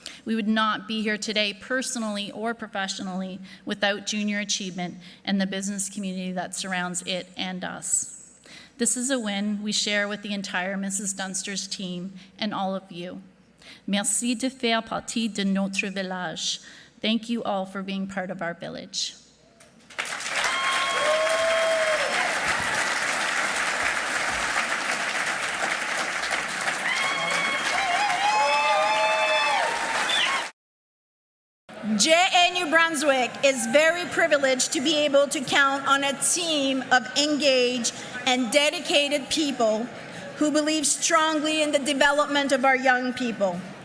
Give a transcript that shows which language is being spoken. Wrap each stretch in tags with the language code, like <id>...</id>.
<en>We would not be here today personally or professionally without Junior Achievement and the business community that surrounds it and us. This is a win we share with the entire Mrs. Dunster's team and all of you.</en> <fr>Merci de faire partie de notre village.</fr> <en>Thank you all for being part of our village. JA New Brunswick is very privileged to be able to count on a team of engaged and dedicated people who believe strongly in the development of our young people.</en>